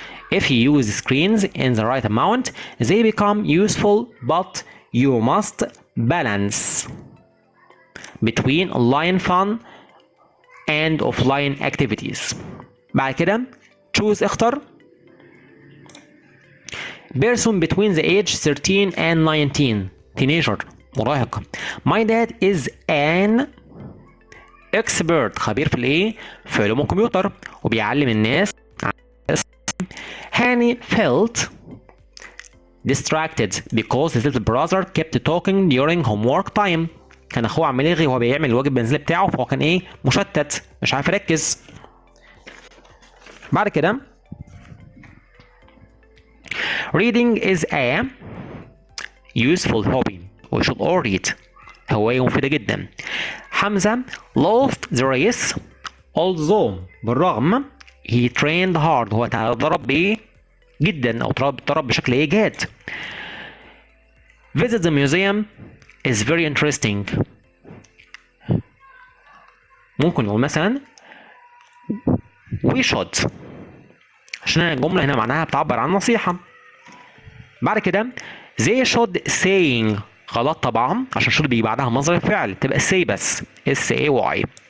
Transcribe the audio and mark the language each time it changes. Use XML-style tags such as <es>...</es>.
<en>If you use screens in the right amount, they become useful, but you must balance between online fun and offline activities.</en> <ar>بعد كده</ar> <en>choose اختر person between the age 13 and 19.</en> <ar>teenager مراهق.</ar> <en>My dad is an expert</en> <ar>خبير في الايه؟ في علوم الكمبيوتر وبيعلم الناس.</ar> <en>Hanny felt distracted because his little brother kept talking during homework time.</en> <ar>كان اخوه عمال يرغي وهو بيعمل الواجب المنزلي بتاعه فهو كان ايه؟ مشتت مش عارف يركز. بعد كده</ar> <en>reading is a useful hobby. We should all read.</en> <ar>هواية مفيدة جدا.</ar> <en>حمزة lost the race although بالرغم he trained hard.</en> <ar>هو تدرب بايه؟ جدا او تدرب بشكل ايه؟ جاد.</ar> <en>Visit the museum is very interesting.</en> <ar>ممكن نقول مثلا</ar> <en>we should</en> <ar>عشان الجملة هنا معناها بتعبر عن نصيحة. بعد كده</ar> <en>they should saying</en> <ar>غلط طبعا عشان should بيجي بعدها مصدر الفعل، تبقى say بس say.</ar>